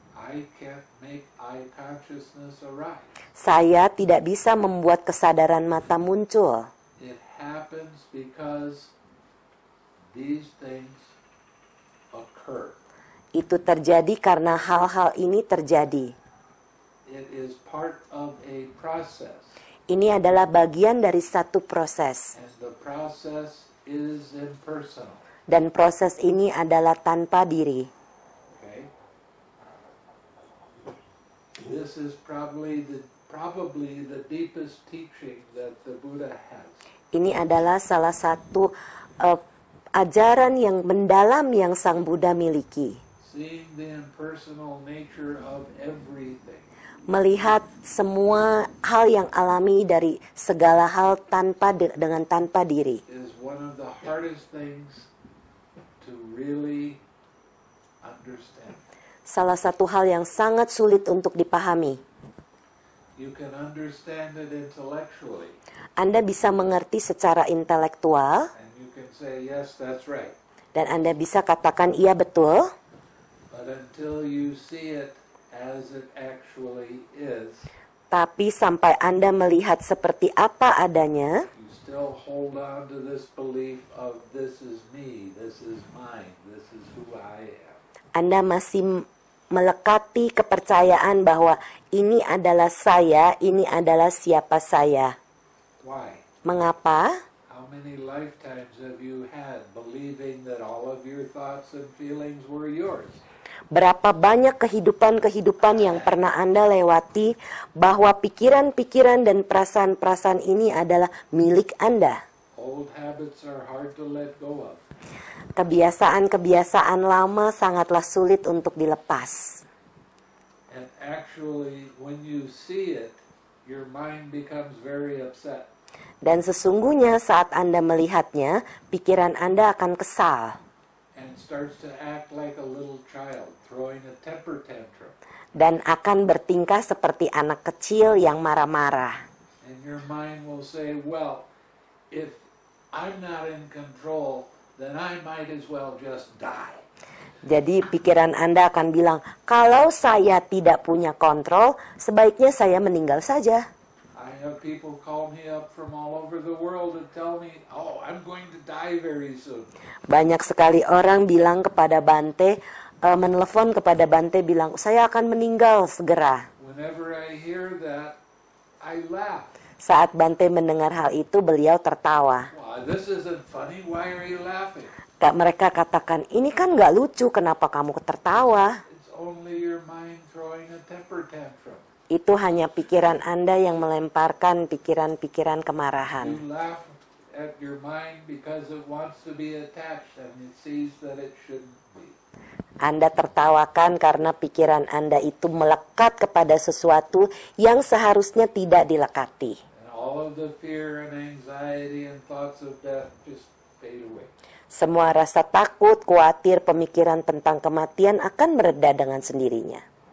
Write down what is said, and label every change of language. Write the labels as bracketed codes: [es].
[en] I can't make eye consciousness arise. [id] Saya tidak bisa membuat kesadaran mata muncul. [en] It happens because these things occur. [id] Itu terjadi karena hal-hal ini terjadi. [en] It is part of a process, [id] Ini adalah bagian dari satu proses. [en] and the process is impersonal. [id] Dan proses ini adalah tanpa diri. [en] Okay? This is probably the deepest teaching that the Buddha has. [id] Ini adalah salah satu ajaran yang mendalam yang Sang Buddha miliki. [en] Seeing the impersonal nature of everything. [id] Melihat semua hal yang alami dari segala hal dengan tanpa diri. [en] Is one of the hardest things to really understand. [id] Salah satu hal yang sangat sulit untuk dipahami. [en] You can understand it intellectually, [id] Anda bisa mengerti secara intelektual [en] and you can say, yes, that's right. [id] dan Anda bisa katakan iya betul. [en] But until you see it as it actually is, [id] Tapi sampai Anda melihat seperti apa adanya, [en] you still hold on to this belief of this is me, this is mine, this is who I am. [id] Anda masih melekati kepercayaan bahwa ini adalah saya, ini adalah siapa saya. [en] Why? [id] Mengapa? [en] How many lifetimes have you had believing that all of your thoughts and feelings were yours? [id] Berapa banyak kehidupan-kehidupan yang pernah Anda lewati bahwa pikiran-pikiran dan perasaan-perasaan ini adalah milik Anda. [en] Old habits are hard to let go of. [id] Kebiasaan-kebiasaan lama sangatlah sulit untuk dilepas. [en] And actually, when you see it, your mind becomes very upset. [id] Dan sesungguhnya saat Anda melihatnya, pikiran Anda akan kesal. [en] And starts to act like a little child, throwing a temper tantrum. [id] Dan akan bertingkah seperti anak kecil yang marah-marah. [en] And your mind will say, well, if I'm not in control, then I might as well just die. [id] Jadi pikiran Anda akan bilang, kalau saya tidak punya kontrol, sebaiknya saya meninggal saja. [en] I have people call me up from all over the world and tell me, oh, I'm going to die very soon. [id] Banyak sekali orang bilang kepada Bante, menelpon kepada Bante bilang, saya akan meninggal segera. [en] Whenever I hear that, I laugh. [id] Saat Bante mendengar hal itu, beliau tertawa. [en] Well, this isn't funny. Why are you laughing? [id] Mereka katakan, ini kan nggak lucu, kenapa kamu tertawa? [en] It's only your mind throwing a temper tantrum. [id] Itu hanya pikiran Anda yang melemparkan pikiran-pikiran kemarahan. [en] You laugh at your mind because it wants to be attached and it sees that it shouldn't be. [id] Anda tertawakan karena pikiran Anda itu melekat kepada sesuatu yang seharusnya tidak dilekati. [en] And all of the fear and anxiety and thoughts of death just fade away. [id] Semua rasa takut, khawatir, pemikiran tentang kematian akan mereda dengan sendirinya.